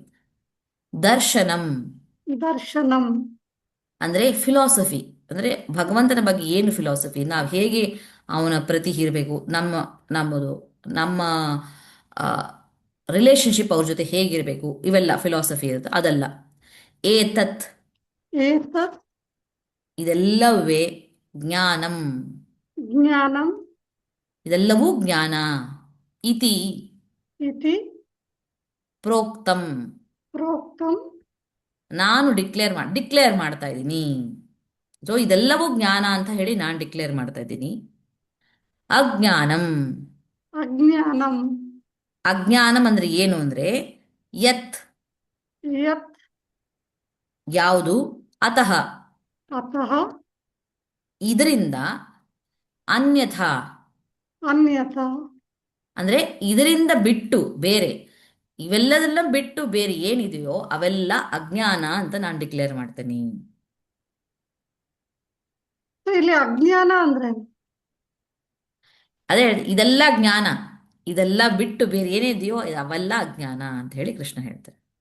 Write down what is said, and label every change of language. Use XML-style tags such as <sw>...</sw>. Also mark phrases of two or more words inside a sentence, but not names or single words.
<kn>ದರ್ಶನಂ. ದರ್ಶನಂ. ಅಂದ್ರೆ ಫಿಲಾಸಫಿ, ಅಂದ್ರೆ ಭಗವಂತನ ಬಗ್ಗೆ ಏನು ಫಿಲಾಸಫಿ, ನಾವು ಹೇಗೆ ಅವನ ಪ್ರತಿ ಇರಬೇಕು, ನಮ್ಮದು ನಮ್ಮ ರಿಲೇಶನ್ಶಿಪ್ ಅವ್ರ ಜೊತೆ ಹೇಗಿರಬೇಕು, ಇವೆಲ್ಲ ಫಿಲಾಸಫಿ ಇರುತ್ತೆ, ಅದಲ್ಲ. ಏತತ್. ಏತತ್. ಇದೆಲ್ಲವೇ ಜ್ಞಾನಂ. ಜ್ಞಾನಂ. ಇದೆಲ್ಲವೂ ಜ್ಞಾನ. ಇತಿ ಇತಿ. ಪ್ರೋಕ್ತಂ. ಪ್ರೋಕ್ತಂ. ನಾನು ಡಿಕ್ಲೇರ್ ಮಾಡ್ತಾ ಇದ್ದೀನಿ. ಸೊ ಇದೆಲ್ಲವೂ ಜ್ಞಾನ ಅಂತ ಹೇಳಿ ನಾನು ಡಿಕ್ಲೇರ್ ಮಾಡ್ತಾ ಇದ್ದೀನಿ. ಅಜ್ಞಾನಂ. ಅಜ್ಞಾನಂ. ಅಜ್ಞಾನಂ ಅಂದ್ರೆ ಏನು ಅಂದ್ರೆ ಯತ್, ಯತ್. ಯಾವುದು, ಅತಃ, ಅತಃ. ಇದರಿಂದ, ಅನ್ಯಥಾ, ಅನ್ಯಥಾ. ಅಂದ್ರೆ ಇದರಿಂದ ಬಿಟ್ಟು ಬೇರೆ, ಇವೆಲ್ಲದೆಲ್ಲ ಬಿಟ್ಟು ಬೇರೆ ಏನಿದೆಯೋ ಅವೆಲ್ಲ ಅಜ್ಞಾನ ಅಂತ ನಾನು ಡಿಕ್ಲೇರ್ ಮಾಡ್ತೇನೆ. ಇಲ್ಲಿ ಅಜ್ಞಾನ ಅಂದ್ರೆ ಅದೇ ಇದೆಲ್ಲ ಜ್ಞಾನ, ಇದೆಲ್ಲ ಬಿಟ್ಟು ಬೇರೆ ಏನಿದೆಯೋ ಅವೆಲ್ಲ ಅಜ್ಞಾನ ಅಂತ ಹೇಳಿ ಕೃಷ್ಣ ಹೇಳ್ತಾರೆ.</kn>